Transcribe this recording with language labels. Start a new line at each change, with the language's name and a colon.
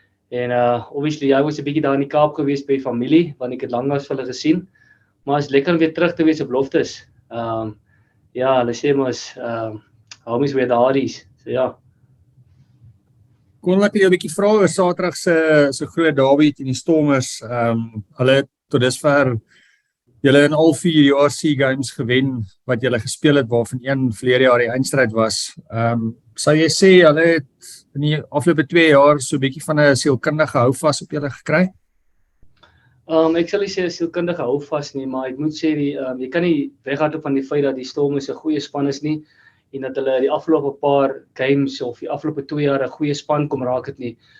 Afrikaans: En obviously, jy was 'n bietjie daar in die Kaap gewees by familie, want ek het lanklaas vir hulle gesien. Maar is lekker om weer terug te wees op Loftus. Ja, hulle sê mos,
English: homies where the heart is.
Afrikaans: So ja. Kon ek jou 'n bietjie vra oor Saterdag se groot derby teen die Stormers. Hulle het tot dusver julle in al 4 URC games gewen wat julle gespeel het, waarvan een verlede jaar die eindstryd was. Sou jy sê hulle het in die afgelope 2 jaar so 'n bietjie van 'n sielkundige houvas op julle gekry? Ek sal nie sê 'n sielkundige houvas nie, maar ek moet sê jy kan nie weghardloop van die feit dat die Stormers 'n goeie span is nie en dat hulle die afgelope paar games of die afgelope 2 jaar 'n goeie span kom raak het nie.